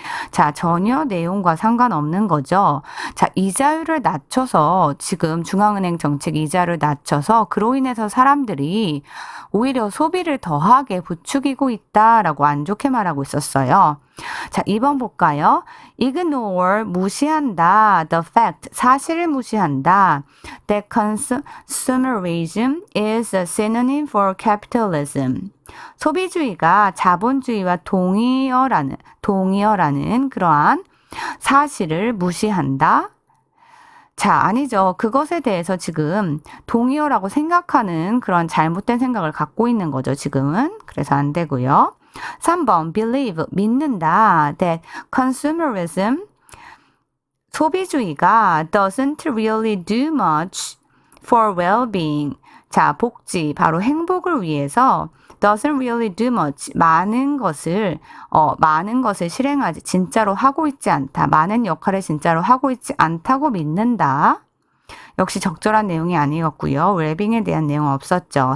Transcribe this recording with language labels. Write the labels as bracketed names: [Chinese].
[Korean] 자, 전혀 내용과 상관없는 거죠. 자, 이자율을 낮춰서 지금 중앙은행 정책 이자를 낮춰서 그로 인해서 사람들이 오히려 소비를 더하게 부추기고 있다라고 안 좋게 말하고 있었어요. 자, 2번 볼까요? [English] Ignore, [Korean] 무시한다. [English] The fact, [Korean] 사실을 무시한다. [English] That consumerism is a synonym for capitalism. [Korean] 소비주의가 자본주의와 동의어라는 그러한 사실을 무시한다. 자, 아니죠. 그것에 대해서 지금 동의어라고 생각하는 그런 잘못된 생각을 갖고 있는 거죠, 지금은. 그래서 안 되고요. 3번, [English] believe, [Korean] 믿는다. [English] That consumerism, [Korean] 소비주의가 [English] doesn't really do much for well-being. [Korean] 자, 복지, 바로 행복을 위해서 [English] doesn't really do much, [Korean] 많은 것을 실행하지, 진짜로 하고 있지 않다. 많은 역할을 진짜로 하고 있지 않다고 믿는다. 역시 적절한 내용이 아니었고요. 웰빙에 대한 내용은 없었죠.